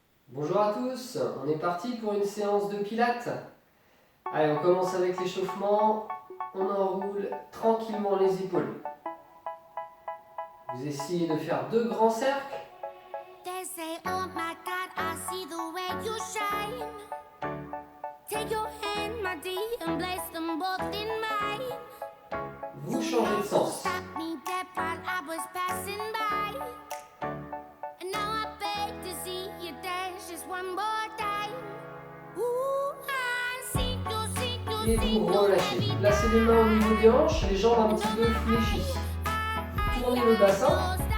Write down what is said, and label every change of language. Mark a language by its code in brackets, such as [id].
[fr] Bonjour à tous, on est parti pour une séance de pilates. Allez, on commence avec l'échauffement, on enroule tranquillement les épaules. Vous essayez de faire deux grands cercles. [en] They say, oh my God, I see the way you shine. Take your hand, my dear, and place them both in mine. [fr] Vous changez de sens. [en] Stop me dead while I was passing by. And now I beg to see you dance just one more time. Ooh, I see you, [fr] Et vous relâchez. Placez les mains au niveau des hanches, les jambes un petit peu fléchies. Tournez le bassin.